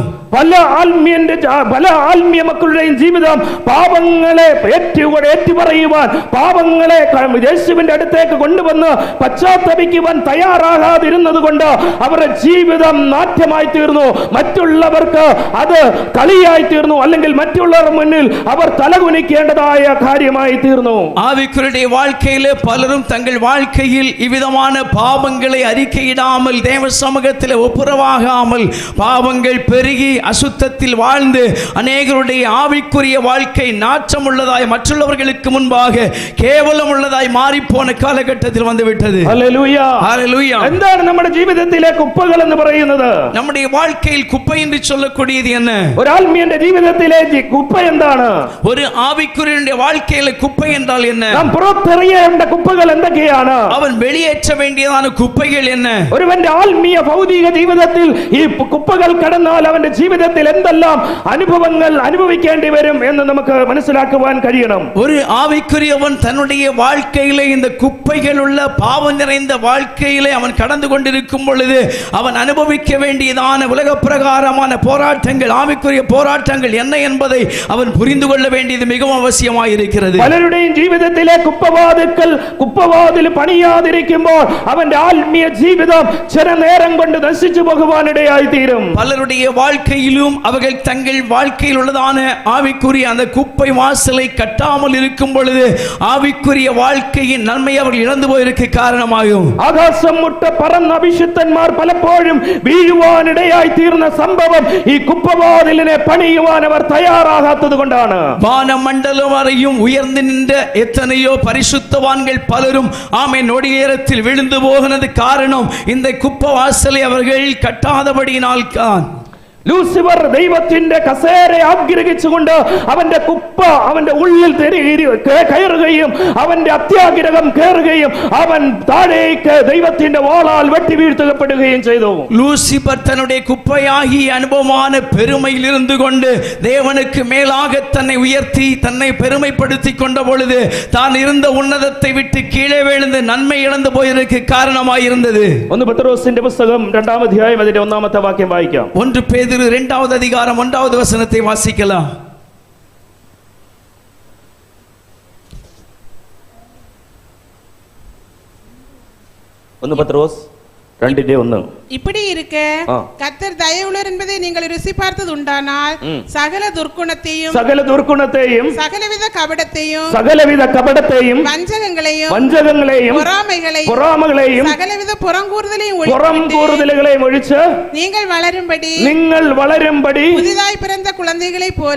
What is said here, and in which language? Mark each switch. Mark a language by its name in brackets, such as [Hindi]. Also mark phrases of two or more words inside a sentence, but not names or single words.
[Malayalam] പല ആത്മീയ മക്കളുടെയും ജീവിതം പാപങ്ങളെ ഏറ്റുപറയുവാൻ, പാപങ്ങളെ യേശുവിന്റെ അടുത്തേക്ക് കൊണ്ടുവന്ന് പശ്ചാത്തപിക്കുവാൻ തയ്യാറാകാതിരുന്നത് കൊണ്ട് അവരുടെ ജീവിതം നാട്യമായി തീർന്നു. മറ്റുള്ളവർക്ക് അത് കളിയായി തീർന്നു, അല്ലെങ്കിൽ മറ്റുള്ളവരുടെ മുന്നിൽ അവർ തലകുനിക്കേണ്ടതായ കാര്യമായി തീർന്നു. [Tamil] ஆவிக்குரிய வாழ்க்கையிலே பலரும் தங்கள் வாழ்க்கையில் இவ்விதமான பாவங்களை அறிக்கையிடாமல், தேவ சமூகத்தில் ஒப்புரவாகாமல் பாவங்கள் பெருகி அசுத்தத்தில் வாழ்ந்து அநேகருடைய ஆவிக்குரிய வாழ்க்கை நாற்றம் உள்ளதாய், மற்றவர்களுக்கு முன்பாக கேவலம் உள்ளதாய் மாறி போன காலகட்டத்தில் வந்துவிட்டது. [Malayalam] ഹല്ലേലൂയ ഹല്ലേലൂയ. എന്താണ് നമ്മുടെ ജീവിതത്തിലെ കുപ്പകൾ എന്ന് പറയുന്നത്? [Tamil] நம்முடைய வாழ்க்கையில் குப்பை என்று சொல்லக்கூடியது என்ன? [Malayalam] ഒരു ആത്മീയന്റെ ജീവിതത്തിലെ കുപ്പ എന്താണ്? [Tamil] ஒரு ஆவிக்குரியனுடைய வாழ்க்கையில குப்பை என்றால் என்ன? [Malayalam] നാം പുറത്തെറിയേണ്ട കുപ്പകൾ എന്തൊക്കെയാണ്? [Tamil] அவன் வெளியேற்ற வேண்டியதான குப்பைகள் என்ன? [Malayalam] ഒരുവന്റെ ആത്മീയ ഭൗതിക ജീവിതത്തിൽ ഈ കുപ്പകൾ കടന്നാൽ അവന്റെ ജീവിതത്തിൽ എന്തെല്ലാം അനുഭവങ്ങൾ അനുഭവിക്കേണ്ടി വരും എന്ന് നമുക്ക് മനസ്സിലാക്കുവാൻ കഴിയണം. [Tamil] ஒரு ஆவிக்குரியவன் தன்னுடைய வாழ்க்கையிலே இந்த குப்பைகள் உள்ள பாவம் நிறைந்த வாழ்க்கையிலே அவன் கடந்து கொண்டிருக்கும் பொழுது அவன் அனுபவிக்க வேண்டியதான உலக பிரகாரமான போராட்டங்கள், ஆவிக்குரிய போராட்டங்கள் என்ன என்பதை அவன் புரிந்து கொள்ள வேண்டியது மிகவும் அவசியமாய் இருக்கிறது. [Malayalam] പലരുടെയും ജീവിതത്തിലെ കുപ്പവാതിൽ പണിയാതിരിക്കുമ്പോൾ അവന്റെ ആത്മീയ ജീവിതം ചില നേരം കൊണ്ട് നശിച്ചു പോകുവാനിടയായി തീരും. [Tamil] பலருடைய வாழ்க்கை வாழ்க்கையிலும் அவர்கள் தங்கள் வாழ்க்கையில் உள்ளதான ஆவிக்குரிய அந்த குப்பை வாசலை கட்டாமல் இருக்கும் பொழுது ஆவிக்குரிய வாழ்க்கையின் நன்மை அவர்கள் இழந்து போயிருக்க காரணமாகும். [Malayalam] ആകാശം മുട്ട പറന്ന അഭിഷിക്തന്മാർ പലപ്പോഴും വീഴുവാനിടയായി തീർന്ന സംഭവം ഈ കുപ്പവാതിലിനെ പണിയുവാൻ അവർ തയ്യാറാകാത്തത് കൊണ്ടാണ്. [Tamil] வானமண்டலம் வரையும் உயர்ந்து நின்ற எத்தனையோ பரிசுத்தவான்கள் பலரும் ஆமென் நொடி நேரத்தில் விழுந்து போகிறது காரணம் இந்த குப்பை வாசலை அவர்கள் கட்டாதபடியினால் தான். [Malayalam] ലൂസിഫർ ദൈവത്തിന്റെ കസേര ആഗ്രഹിച്ചുകൊണ്ട് അവന്റെ കുപ്പ അവന്റെ ഉള്ളിൽ കയറുകയും അവന്റെ അത്യാഗ്രഹം കയറുകയും അവൻ താഴേക്ക് ദൈവത്തിന്റെ വാളാൽ വെട്ടി വീഴ്ത്തപ്പെടുകയും ചെയ്തു. [Tamil] லூசிபர் தன்னுடைய குப்பையாகி அனுபவமான பெருமையில் இருந்து கொண்டு தேவனுக்கு மேலாக தன்னை உயர்த்தி தன்னை பெருமைப்படுத்தி கொண்ட பொழுது தான் இருந்த உன்னதத்தை விட்டு கீழே விழுந்து நன்மை இழந்து போயிருக்க காரணமாயிருந்தது. [Malayalam] 1 പത്രോസിന്റെ പുസ്തകം 2-ാം അധ്യായം അതിന്റെ 1-ാമത്തെ വാക്യം വായിക്കാം. [Tamil] 1 பேதுரு 2-வது அதிகாரம் 1-வது வசனத்தை வாசிக்கலாம். [Malayalam] 1 പത്രോസ് 2:1. [Tamil] இப்படி இருக்க கர்த்தர் தயவுள்ளவர் என்பதை நீங்கள் ருசி பார்த்தது உண்டானால் சகல துர்க்குணத்தையும் சகலவித கபடத்தையும் வஞ்சகங்களையும் பொறாமைகளையும் சகலவித புறங்கூறுதலையும் ஒழிச்சு நீங்கள் வளரும்படி புதிதாய் பிறந்த குழந்தைகளைப் போல